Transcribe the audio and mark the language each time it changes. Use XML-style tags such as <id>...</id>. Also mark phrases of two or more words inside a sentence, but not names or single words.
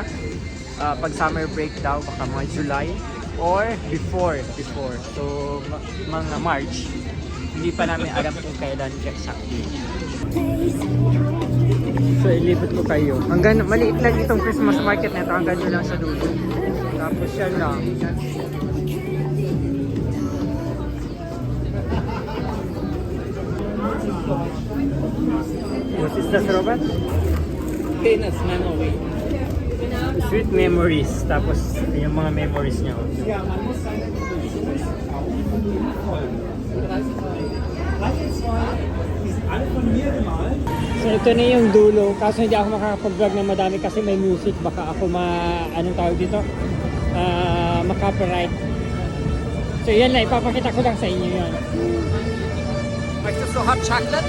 <tl>Pag</tl> <en>summer break</en> <tl>daw, baka mga July</tl> <en>or before.</en> <tl>So mga March. Hindi pa namin alam kung kailan exactly. So ilibot ko kayo. Hanggang maliit lang itong Christmas market na ito. Hanggang nyo lang sa dulo. Tapos yan lang.</tl> <en>What is that, Robert? Peanuts memory. Sweet memories.</en> <tl>Tapos yung mga memories niya. So ito na yung dulo, kaso hindi ako makakapag-vlog na madami kasi may music, baka ako anong tawag dito? Maka-copyright. So yan lang, ipapakita ko lang sa inyo yan.</tl> <de>Möchtest du</de> <en>hot chocolate?</en>